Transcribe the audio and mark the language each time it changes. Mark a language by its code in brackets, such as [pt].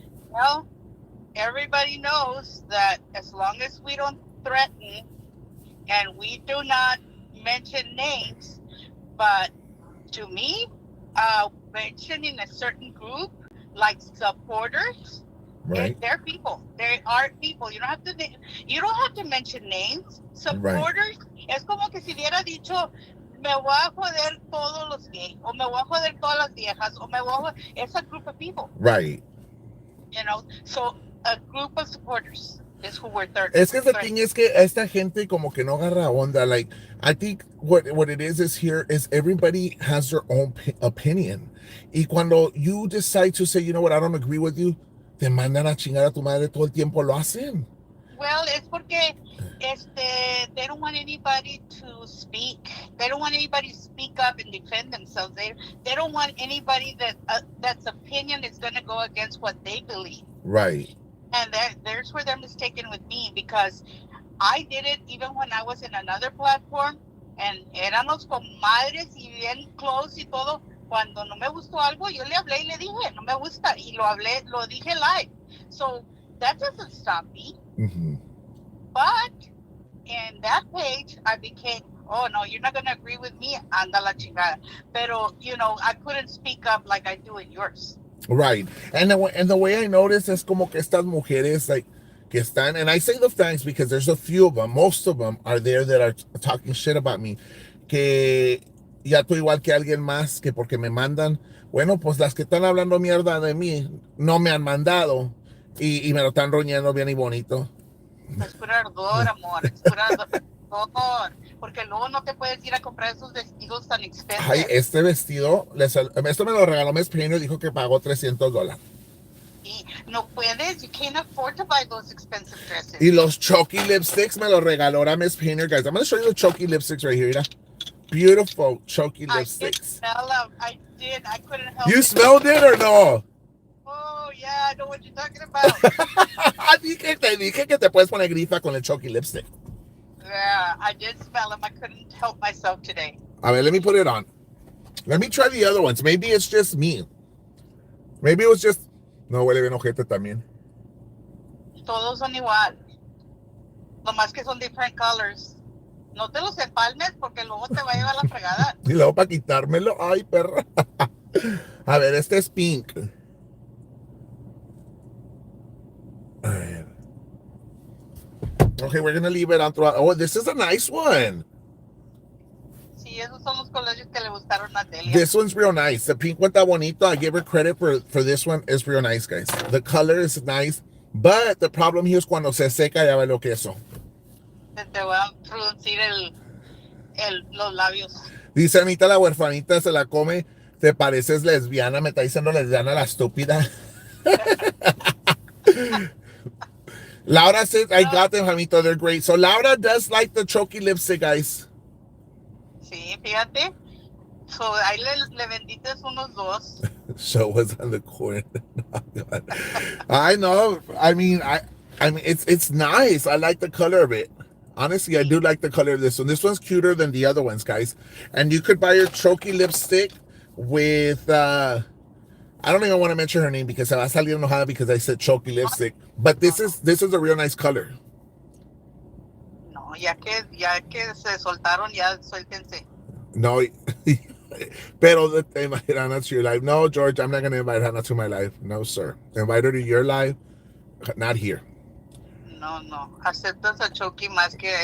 [en] Well, everybody knows that as long as we don't threaten and we do not mention names, but to me, mentioning a certain group like supporters, Right. they're people. They are people. You don't have to mention names. [es] Supporters es como que si hubiera dicho me voy a joder todos los gays, o me voy a joder todas las viejas, o me voy a joder. [en] It's a group of people. Right. You know, so a group of supporters is who we're third. [es] Es que [en] the thing [es] es que esta gente como que no agarra onda. [en] Like, I think what it is here is everybody has their own opinion. [es] Y cuando [en] you decide to say, you know what, I don't agree with you, [es] te mandan a chingar a tu madre todo el tiempo, lo hacen. [en] Well, it's porque they don't want anybody to speak. They don't want anybody to speak up and defend themselves. They don't want anybody that's opinion is going to go against what they believe. Right. And there's where they're mistaken with me, because I did it even when I was in another platform, and [es] éramos comadres y bien [en] close y todo. [es] Cuando no me gustó algo, yo le hablé y le dije, no me gusta, y lo dije live. [en] So that doesn't stop me. Mm-hmm. But in that page, I became, oh no, you're not going to agree with me, [es] anda la chingada. [en] Pero, you know, I couldn't speak up like I do in yours. Right. And the way I notice [es] es como que estas mujeres, like, que están, [en] and I say the thanks because there's a few of them, most of them are there that are talking shit about me, [es] que ya tú igual que alguien más, que porque me mandan, bueno, pues las que están hablando mierda de mí, no me han mandado, y me lo están roñando bien y bonito. Es pura ardor, amor, es pura ardor, porque luego no te puedes ir a comprar esos vestidos tan expensive. Ay, este vestido, esto me lo regaló Miss Painter, dijo que pagó $300. Y no puedes, [en] you can't afford to buy those expensive dresses. [es] Y los Chucky lipsticks me los regaló a Miss Painter, guys. [en] I'm going to show you the Chucky lipsticks right here, mira. Beautiful Chucky lipsticks. I did, I couldn't help You it. smelled it or no? Oh, yeah, I know what you're talking about. [es] Te dije que te puedes poner grifa con el Chucky lipstick. [en] Yeah, I did smell them. I couldn't help myself today. [es] A ver, [en] let me put it on. Let me try the other ones. Maybe it's just me. Maybe it was just... [es] No, huele bien ojete también. Todos son igual. Nomás que son [en] different colors. [es] No te los empalmes porque luego te va a llevar la fregada. Y luego para quitármelo. Ay, perra. A ver, este es pink. A ver. [en] Okay, we're going to leave it on throughout. Oh, this is a nice one. [es] Sí, esos son los colores que le gustaron a Delia. [en] This one's real nice. The pink one [es] está bonito. [en] I give her credit for this one. It's real nice, guys. The color is nice. But the problem here is [es] cuando se seca ya vale queso. Te voy a fruncir los labios. Dice Anita, la huerfanita se la come. Te pareces lesbiana. Me está diciendo lesbiana la estúpida. [en] Laura says, I got them, Jamito. They're great. So Laura does like the Chucky lipstick, guys. [es] Sí, fíjate. So, ahí le vendiste unos dos. [en] Show was on the corner. I know. I mean, it's nice. I like the color of it. Honestly, I do like the color of this one. This one's cuter than the other ones, guys. And you could buy your Chucky lipstick with, I don't even want to mention her name because [es] se va a salir enojada [en] because I said Chucky lipstick. But this is a real nice color. [es] No, ya que se soltaron, ya suéltense. [en] No, pero invite Hannah to your life. No, George, I'm not going to invite Hannah to my life. No, sir. Invite her to your life, not here. [es] No, aceptas a Chucky más que...